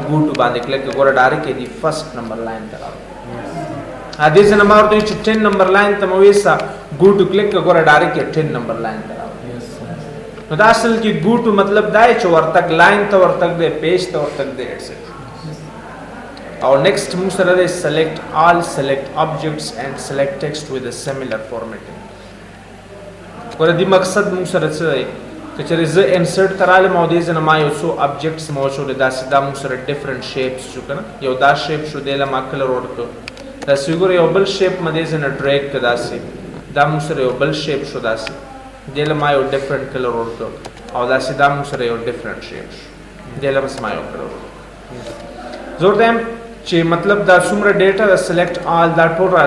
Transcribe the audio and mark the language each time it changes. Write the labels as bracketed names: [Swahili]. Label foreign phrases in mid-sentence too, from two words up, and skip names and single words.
[English] go to [Pashto] باندې کلیک ګوره ډایرکټ یې د [English] first number line [Pashto] ته راوړي دې ځای نه ما ورته وایي چې 10 نمبر لاین ته مې ویسه [English] go to [Pashto] کلیک ګوره ډایرکټ یې 10 نمبر لاین ته راوړي نو دا اصل کې [English] go to [Pashto] مطلب دا چې ورتګ لاین ته ورتګ دی پیج ته ورتګ دی ایټسټرا او نیکسٹ موږ سره دی [English] select all select objects and select text with a similar formatting [Pashto] ګوره دې مقصد موږ سره څه دی که چېرې زه انسرټ ته رالم او دې ځای نه ما یو څو objects مې وچولې داسې دا موږ سره [English] different shapes [Pashto] شو که نه یو دا شیپ شو دی له ما کلر ورکړو داسې ګوره یو بل شیپ مې دې ځای نه ډریګ کړه داسې دا موږ سره یو بل شیپ شو داسې دې له ما یو [English] different color [Pashto] ورکړو او داسې دا موږ سره یو [English] different shape [Pashto] شو دې له بس ما یو کلر ورکړو زه ورته یم چې مطلب دا څومره ډیټا د [English] select all [Pashto] دا ټول راله